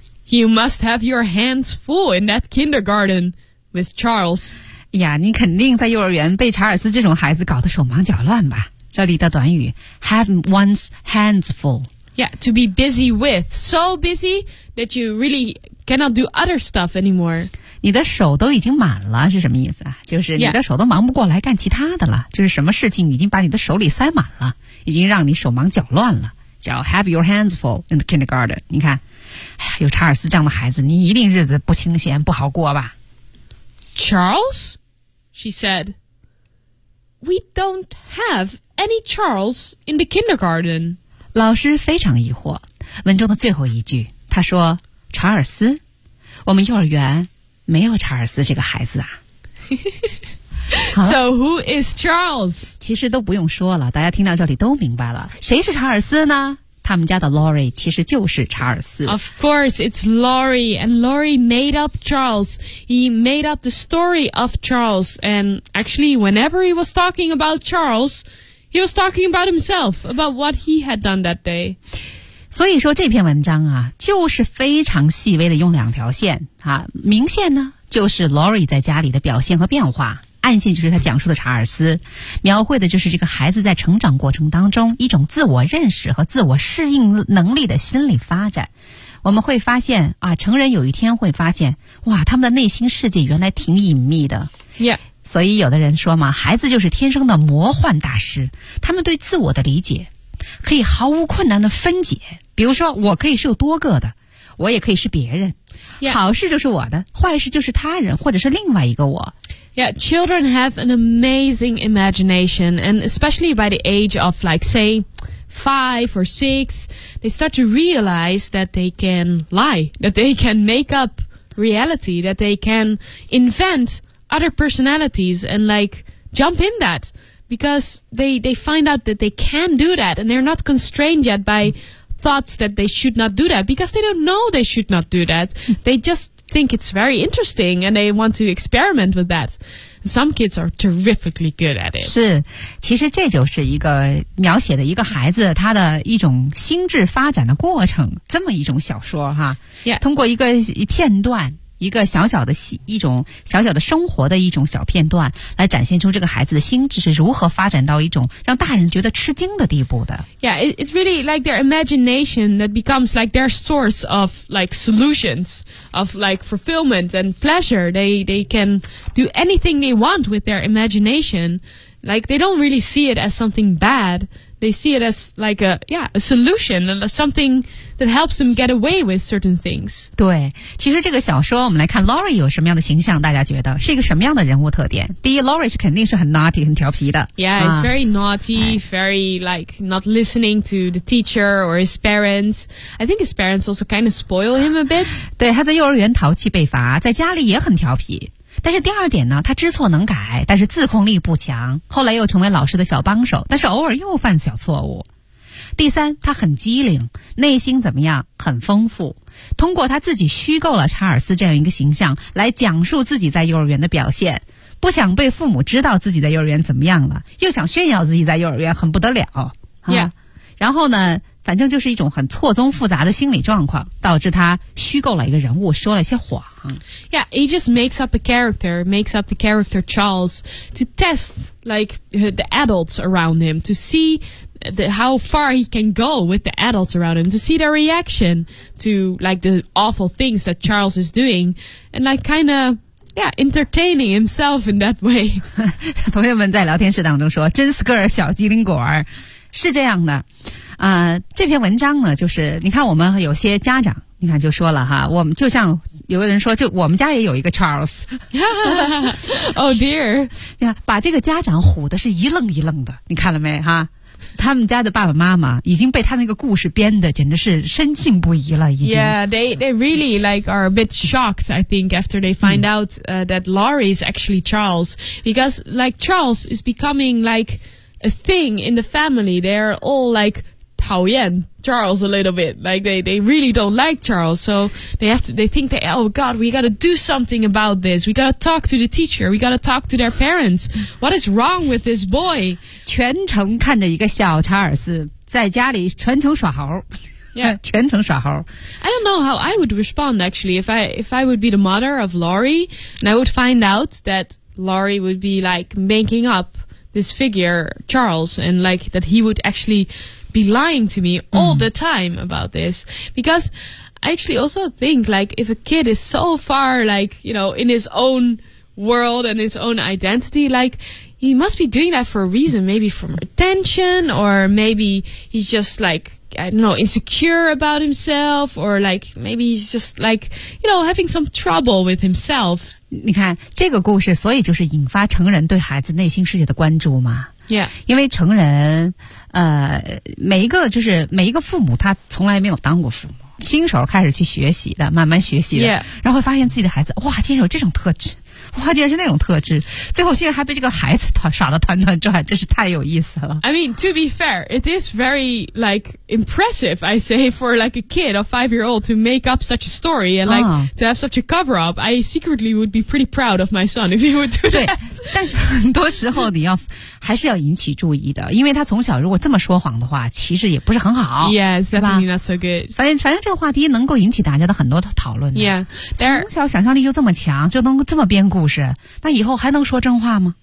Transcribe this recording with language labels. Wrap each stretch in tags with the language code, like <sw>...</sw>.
<en>You must have your hands full in that kindergarten with Charles.</en> <zh>呀，你肯定在幼儿园被查尔斯这种孩子搞得手忙脚乱吧？这里的短语</zh> <en>have one's hands full. Yeah, to be busy with. So busy that you really cannot do other stuff anymore.</en> <zh>你的手都已经满了是什么意思啊？就是你的手都忙不过来干其他的了。就是什么事情已经把你的手里塞满了，已经让你手忙脚乱了。叫</zh> <en>have your hands full in the kindergarten.</en> <zh>你看，哎呀，有查尔斯这样的孩子，你一定日子不清闲不好过吧</zh> <en>？Charles? She said. We don't have. Any Charles in the kindergarten?</en> <zh>老师非常疑惑。文中的最后一句，他说：“查尔斯，我们幼儿园没有查尔斯这个孩子啊。”</zh> <en>So who is Charles?</en> <zh>其实都不用说了，大家听到这里都明白了，谁是查尔斯呢？他们家的 Lori 其实就是查尔斯。</zh> <en>Of course, it's Lori, and Lori made up Charles. He made up the story of Charles, and actually, whenever he was talking about Charles, he was talking about himself, about what he had done that day.</en> <zh>所以说这篇文章啊，就是非常细微的用两条线啊，明线呢就是 Lori 在家里的表现和变化。暗线就是他讲述的查尔斯，描绘的就是这个孩子在成长过程当中一种自我认识和自我适应能力的心理发展。我们会发现啊，成人有一天会发现，哇，他们的内心世界原来挺隐秘的。</zh> <en>Yeah.</en> <zh>所以有的人说嘛，孩子就是天生的魔幻大师，他们对自我的理解可以毫无困难的分解。比如说，我可以是有多个的，我也可以是别人。</zh> <en>Yeah.</en> <zh>好事就是我的，坏事就是他人或者是另外一个我。</zh> <en>Yeah, children have an amazing imagination, and especially by the age of, like, say, 5 or 6, they start to realize that they can lie, that they can make up reality, that they can invent other personalities and, like, jump in that, because they find out that they can do that, and they're not constrained yet by thoughts that they should not do that, because they don't know they should not do that. They justthink it's very interesting and they want to experiment with that. Some kids are terrifically good at it.</en> <zh>是，其实这就是一个描写的一个孩子他的一种心智发展的过程，这么一种小说哈。</zh> <en>Yeah.</en> <zh>通过一个片段，一个小小的一种小小的生活的一种小片段，来展现出这个孩子的心智是如何发展到一种让大人觉得吃惊的地步的。</zh> <en>Yeah, it's really like their imagination that becomes like their source of like solutions of like fulfillment and pleasure. They can do anything they want with their imagination. Like they don't really see it as something bad. They see it as like a solution and something. That helps them get away with certain things.</en> <zh>对，其实这个小说我们来看 Lori 有什么样的形象，大家觉得是一个什么样的人物特点？第一 ，Lori 是肯定是很 naughty 很调皮的。</zh> <en>Yeah, it's very naughty, very like not listening to the teacher or his parents. I think his parents also kind of spoil him a bit.</en> <zh>对，他在幼儿园淘气被罚，在家里也很调皮。但是第二点呢，他知错能改，但是自控力不强。后来又成为老师的小帮手，但是偶尔又犯小错误。第三，他很机灵，内心怎么样？很丰富。通过他自己虚构了查尔斯这样一个形象，来讲述自己在幼儿园的表现。不想被父母知道自己在幼儿园怎么样了，又想炫耀自己在幼儿园很不得了。</zh> <en>Yeah.</en> <zh>然后呢，反正就是一种很错综复杂的心理状况，导致他虚构了一个人物，说了一些谎。</zh> <en>Yeah, he just makes up a character, makes up the character Charles to test like the adults around him to see. How far he can go with the adults around him to see their reaction to like the awful things that Charles is doing and like kind of yeah entertaining himself in that way.</en> <zh>同学们在聊天室当中说真是个小机灵果儿，是这样的啊、这篇文章呢就是你看我们有些家长你看就说了哈，我们就像有个人说，就我们家也有一个 Charles。</zh> <en>Oh dear.</en> <zh>把这个家长唬的是一愣一愣的，你看了没哈，他们家的爸爸妈妈已经被他那个故事编的简直是深信不疑了，已经。</zh> <en>Yeah, they really like are a bit shocked, I think, after they find out, that Laurie is actually Charles. Because, like, Charles is becoming like a thing in the family. They're all like,</en> <zh>讨厌</zh> <en>Charles a little bit. Like, they really don't like Charles. So, they think, oh God, we gotta do something about this. We gotta talk to the teacher. We gotta talk to their parents. What is wrong with this boy?</en> <zh>全程看着一个小查尔斯在家里全程耍猴。</zh> <en>Yeah.</en> <zh>全程耍猴。</zh> <en>I don't know how I would respond, actually. If I would be the mother of Laurie, and I would find out that Laurie would be, like, making up this figure, Charles, and, like, that he would actually... be lying to me all the time about this. Because I actually also think, like, if a kid is so far, like, you know, in his own world and his own identity, like, he must be doing that for a reason, maybe for attention, or maybe he's just, like, I don't know, insecure about himself, or, like, maybe he's just, like, you know, having some trouble with himself.</en> <zh>你看这个故事所以就是引发成人对孩子内心世界的关注嘛。</zh> <en>Yeah.</en> <zh>因为成人每一个就是每一个父母他从来没有当过父母，新手开始去学习的，慢慢学习的、</zh> <en>yeah.</en> <zh>然后发现自己的孩子哇竟然有这种特质，哇，竟然是那种特质，最后竟然还被这个孩子耍得团团转，真是太有意思了。</zh> <en>I mean, to be fair, it is very, like, impressive, I say, for, like, a kid, a five-year-old, to make up such a story and, like,、to have such a cover-up. I secretly would be pretty proud of my son if he would do that.</en> <zh>对，但是很多时候你要还是要引起注意的，因为他从小如果这么说谎的话，其实也不是很好。</zh> <en>Yes, definitely not so good.</en> <zh>反正这个话题能够引起大家的很多的讨论的。</zh> <en>Yeah,</en> <zh>从小想象力又这么强，就能这么编故事，那以后还能说真话吗？</zh>